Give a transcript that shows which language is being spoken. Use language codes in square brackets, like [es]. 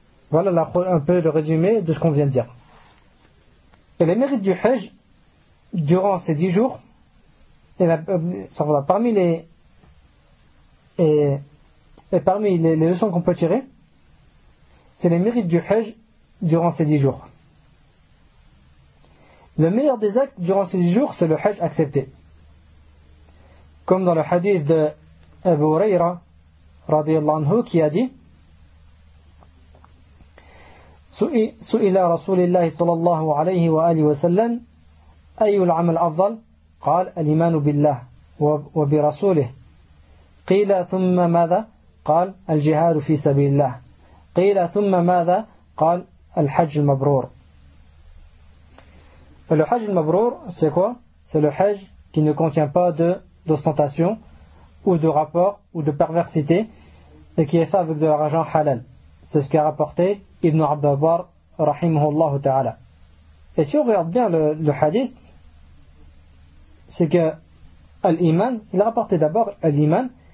[fr] Voilà la, un peu le résumé de ce qu'on vient de dire. Et les mérites du Hajj, durant ces 10 jours, et la, ça voilà, parmi les et parmi les leçons qu'on peut tirer, c'est les mérites du Hajj durant ces 10 jours. Le meilleur des actes durant ces 10 jours, c'est le Hajj accepté. Comme dans le hadith de Abu Huraira, radiallahu anhu, qui a dit: [ar] سئل رسول الله صلى الله عليه وآله وسلم أي العمل أفضل؟ قال الإيمان بالله وبرسوله. قيل ثم ماذا؟ قال الجهاد في سبيل الله. قيل ثم ماذا؟ قال الحج المبرور. [fr] Le Hajj al-Mabrour, c'est quoi? C'est le Hajj qui ne contient pas d'ostentation ou de rapport ou de perversité et qui est fait avec de l'argent halal. C'est ce qu'a rapporté Ibn Abdabar rahimahullah ta'ala. Et si on regarde bien le hadith, c'est que l'iman, il a rapporté d'abord l'iman.